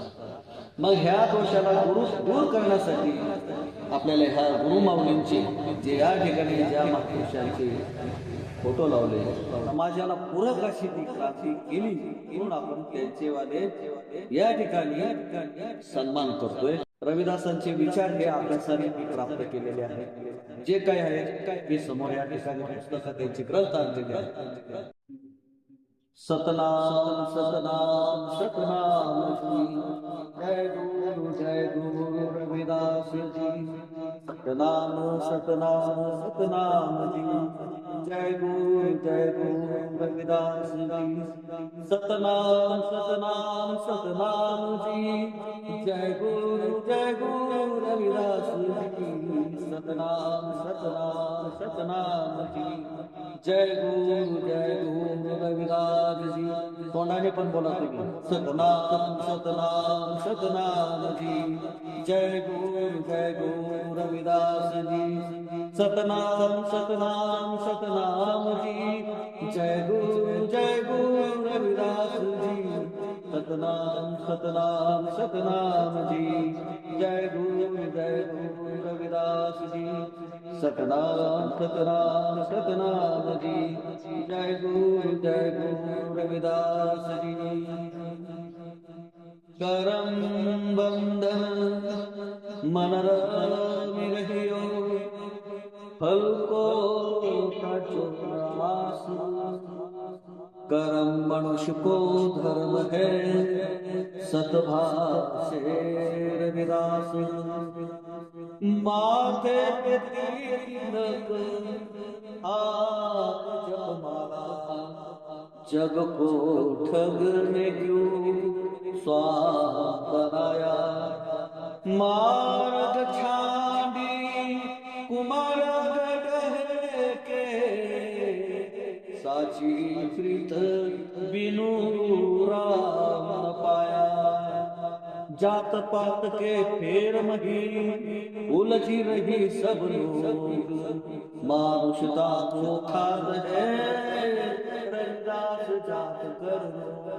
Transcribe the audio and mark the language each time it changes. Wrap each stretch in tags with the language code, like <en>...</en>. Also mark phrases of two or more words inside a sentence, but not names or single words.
<mr>मग ह्या दोषाला दूर करण्यासाठी आपल्याला ह्या गुरुमाऊलींचे जे या ठिकाणी ज्या महापुरुषांचे फोटो लावले, समाजाला पूरक अशी ती क्रांती केली म्हणून आपण त्यांचे वाले या ठिकाणी सन्मान करतोय. रविदासांचे विचार हे अभ्यासाने मी प्राप्त केलेले आहेत. जे काही आहे ते समोर या ठिकाणी पुस्तकात त्यांची ग्रंथ आणलेले आहेत. सतनाम सतनाम सतनाम जय गुरु रविदास जी. सतनाम सतनाम सतनाम जी. जय गुरु रविदास जी. सतनाम सतनाम सतनाम जी. जय गुरु रविदास जी. सतनाम सतनाम सतनाम जी. जय गुरु रविदास जी. तोंडाने पण बोला तुम्ही. सतनाम सतनाम सतनाम जी. जय गुरु रविदास जी. सतनाम सतनाम सतनाम जी. जय गुरु रविदास जी. सतनाम सतनाम सतनाम जी. जय गुरु रविदास जी. सतनाम सतनाम सतनाम जी। जय गुरु रविदास जी।</mr> <hi>करम बंधन मन रवि रहियो, फल को काटो आस। करम मनुष्य को धर्म है, सतभाव से रविदास। माथे पे तिलक, हाथ जपमाला, जग को ठगने क्यों स्वाहा बनाया। मार्ग छांडी कुमार गढ़ के, साची प्रीत बिनु राम न पाया। जात पात के फेर मही उलझी रही सब लोग, मानुषता को खाद है रविदास जात कर लो।</hi>